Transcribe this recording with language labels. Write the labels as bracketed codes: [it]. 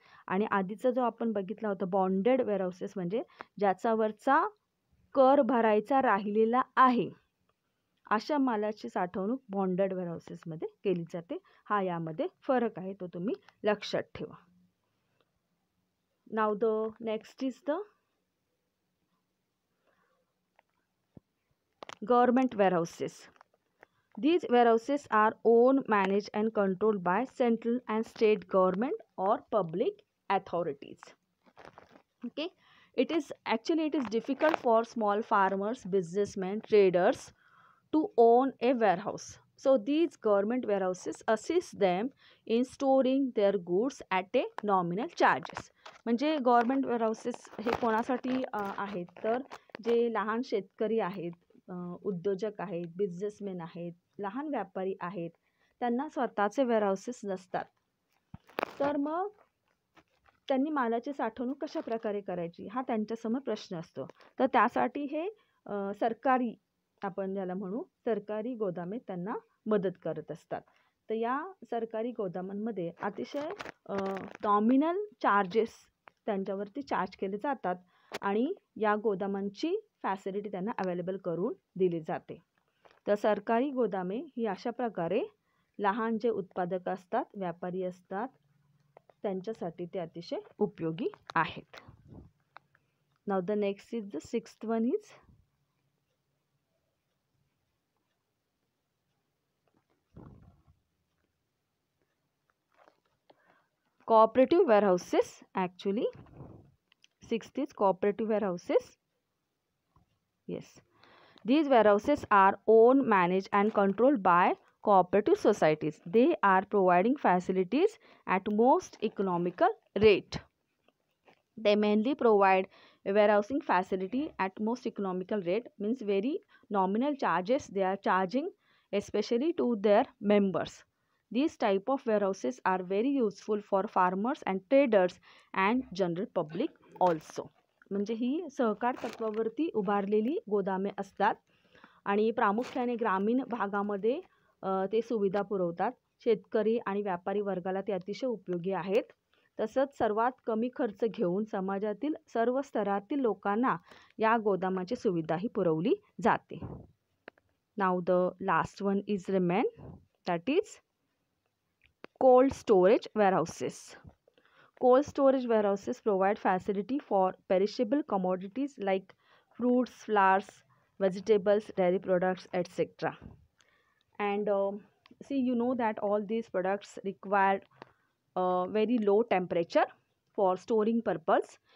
[mr] आणि आधीचा जो आपण बघितला होता बॉन्डेड वेअरहाऊसेस म्हणजे ज्याच्यावरचा कर भरायचा राहिलेला आहे अशा मालाची साठवणूक बॉन्डेड वेअरहाऊसेसमध्ये केली जाते. हा यामध्ये फरक आहे, तो तुम्ही लक्षात ठेवा. [en] Now the next is the government warehouses. These warehouses are owned, managed and controlled by central and state government or public authorities. Okay, it is difficult for small farmers, businessmen, traders to own a warehouse. So these government warehouses assist them in storing their goods at a nominal charges. [mr] म्हणजे government warehouses हे कोणासाठी आहेत तर जे लहान शेतकरी आहेत, उद्योजक आहेत, बिझनेसमॅन आहेत, लहान व्यापारी आहेत, त्यांना स्वतःचे वेअरहाऊसेस नसतात. तर मग त्यांनी मालाची साठवणूक कशा प्रकारे करायची हा त्यांच्यासमोर प्रश्न असतो. तर त्यासाठी हे सरकारी, आपण ज्याला म्हणू सरकारी गोदामे त्यांना मदत करत असतात. तर या सरकारी गोदामांमध्ये अतिशय नॉमिनल चार्जेस त्यांच्यावरती चार्ज केले जातात आणि या गोदामांची फॅसिलिटी त्यांना अवेलेबल करून दिली जाते. तर सरकारी गोदामे ही अशा प्रकारे लहान जे उत्पादक असतात, व्यापारी असतात, त्यांच्यासाठी ते अतिशय उपयोगी आहेत. [en] Now the next is the sixth one is cooperative warehouses. Actually, sixth is cooperative warehouses. Yes, these warehouses are owned, managed and controlled by cooperative societies. They are providing facilities at most economical rate. They mainly provide a warehousing facility at most economical rate, means very nominal charges they are charging, especially to their members. These type of warehouses are very useful for farmers and traders and general public also. [mr] म्हणजे ही सहकार तत्वावरती उभारलेली गोदामे असतात आणि प्रामुख्याने ग्रामीण भागामध्ये ते सुविधा पुरवतात. शेतकरी आणि व्यापारी वर्गाला ते अतिशय उपयोगी आहेत. तसंच सर्वात कमी खर्च घेऊन समाजातील सर्व स्तरातील लोकांना या गोदामाची सुविधाही पुरवली जाते. [en] Now the last one is remain, that is cold storage warehouses. Cold storage warehouses provide facility for perishable commodities like fruits, flowers, vegetables, dairy products, etc. And see, you know that all these products require very low temperature for storing purpose.